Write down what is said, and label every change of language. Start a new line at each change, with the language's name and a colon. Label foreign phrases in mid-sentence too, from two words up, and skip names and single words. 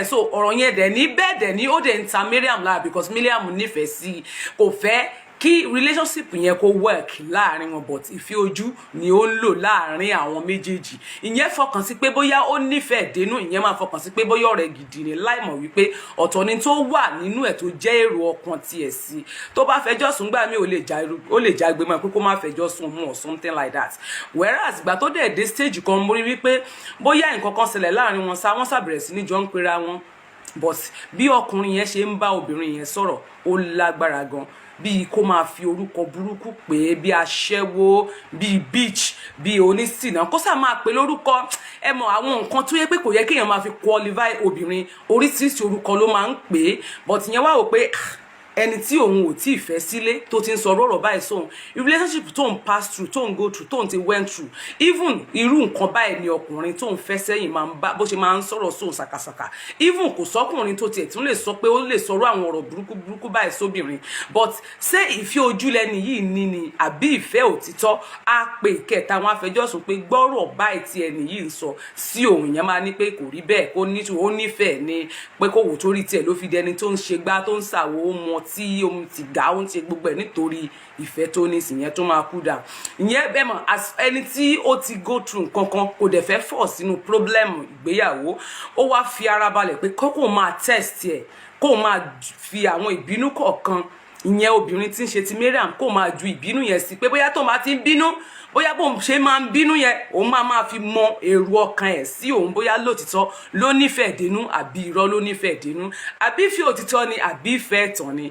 Yoruba: So ọ̀rọ̀ yẹn dẹ̀ ní bẹ́ẹ̀ dẹ̀ ní ó dẹ̀ ń ta Mariam lára because Mariam nífẹ̀ẹ́ sí kò fẹ́ kí relationship yẹn kó work láàrin wọn, but ìfẹ́ ojú ni ó ń lò láàrin àwọn méjèèjì. Ìyẹn fọkàn sí pé bóyá ó nífẹ̀ẹ́ dénú, ìyẹn máa fọkàn sí pé bóyá ọ̀rẹ́ gidi ni, láìmọ̀ wípé ọ̀tọ̀ ni tó wà nínú ẹ̀ tó jẹ́ èrò ọkàn tiẹ̀ sí. Tó bá fẹjọ́ sùn gbà mí ó lè jágbe mọ́ pé kó má fẹjọ́ sùn mọ́
English: or something like that.
Yoruba: Whereas ìgbà tó dẹ̀ dé stage kan mo rí wípé bóyá nǹkan kan ṣẹlẹ̀ láàrin wọn wọ́n ṣàbẹ̀rẹ̀ sí ní jọ ń pera wọn, but bí ọkùnrin yẹn ṣe ń bá obìnrin yẹn sọ̀rọ̀ ó lágbára gan, bí kó máa fi orúkọ burúkú pé bí aṣẹ́wó, bí bitch, bí onísìnà, kó sá máa pè lórúkọ ẹ mọ̀ àwọn nǹkan tó yẹ pé kò yẹ kéèyàn máa fi qualify obìnrin, oríṣiríṣi orúkọ ló máa ń pè é. But ìyẹn wá wò pé ẹni tí òun ò tí ì fẹ́ sílé tó ti ń sọ ọ̀rọ̀ báyìí sóhun, relationship tó ń
English: pass through,
Yoruba: tó ń
English: go through,
Yoruba: tó ń ti
English: went through,
Yoruba: even irú nǹkan báyìí ni ọkùnrin tó ń fẹ́ sẹ́yìn máa ń bá bó ṣe máa ń sọ̀rọ̀ sóhun ṣàkàṣàkà. Even kò sọ́kùnrin tó tiẹ̀ tún lè sọ pé ó lè sọ̀rọ̀ àwọn ọ̀rọ̀ burúkú báyìí sóbìnrin. But ṣé ìfẹ́ ojú lẹni yìí ní ni àbí ìfẹ́ òtítọ́? Á pe ìkẹta wọn afẹjọ́sùn pé gbọ́rọ̀ báyìí tí ẹni yìí ń sọ sí òun, yẹn máa ní pé kò rí bẹ́ẹ̀, kó ní ó nífẹ̀ẹ́ ni pé kó wò torí tiẹ̀ ló fi dẹni tó ń ṣe gbá tó ń ṣàwò ó mọ tí omi ti gà ó ń ṣe gbogbo ẹ̀ nítorí ìfẹ́ tó ní sí yẹn tó máa kú dà. Ìyẹn bẹ́ẹ̀ mọ̀ as ẹni tí ó ti
English: go through
Yoruba: nǹkan kan kò dẹ̀ fẹ́ fọ̀ sínú problem ìgbéyàwó, ó wá fi ara balẹ̀ pé kókò máa test ẹ̀, kó máa fi àwọn ìbínú kọ̀ọ̀kan, ìyẹn obìnrin tí ń ṣe ti Mariam kó máa ju ìbínú yẹn sí pé bóyá tó máa ti ń bínú, bóyá bóun ṣe máa ń bínú yẹn òun máa fi mọ èrò ọkàn ẹ̀ sí òun, bóyá lótìtọ́ ló nífẹ̀ẹ́ dénú àbí irọ́ ló nífẹ̀ẹ́ dénú, àbí ìfẹ́ òtítọ́ ni àbí ìfẹ́ ẹ̀tàn ni.